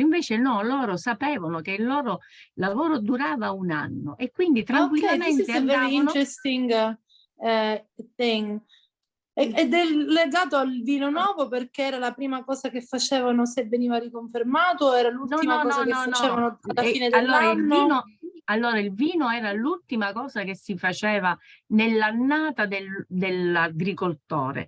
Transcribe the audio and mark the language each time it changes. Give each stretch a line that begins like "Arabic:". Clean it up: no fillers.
Italian: Invece no, loro sapevano che il loro lavoro durava un anno e quindi tranquillamente
English: this is a very interesting thing.
Italian: Ed è legato al vino nuovo perché era la prima cosa che facevano se veniva riconfermato, o era l'ultima cosa che facevano alla fine dell'anno? Allora il vino era l'ultima cosa che si faceva nell'annata dell'agricoltore.